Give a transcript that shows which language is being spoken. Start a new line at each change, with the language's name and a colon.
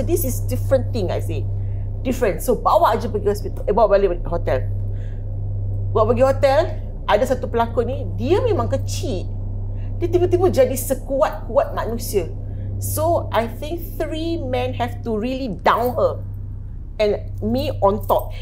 English: So this is different thing, I say different.
Malay: So bawa aja pergi hospital, bawa balik hotel. Bawa pergi hotel, ada satu pelakon ni, dia memang kecil, dia tiba-tiba jadi sekuat-kuat manusia.
English: So I think 3 men have to really down her and me on top.